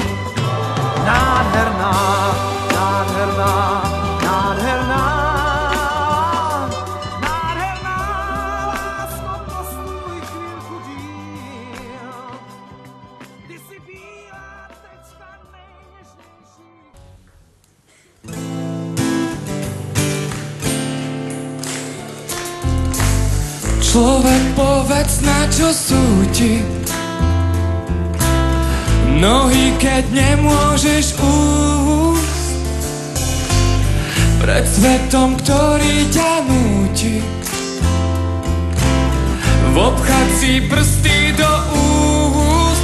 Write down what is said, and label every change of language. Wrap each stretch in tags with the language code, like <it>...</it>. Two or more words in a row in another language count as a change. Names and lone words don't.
<cs>Nádherná, nádherná, nádherná, nádherná, lásko, posluj chvílku díl. Ty jsi bílá tečka nejněžnější.</cs> <sk>Človek, povedz, na čo sú ti nohy, keď nemôžeš újsť pred svetom, ktorý ťa núti vopchať si prsty do úst.</sk>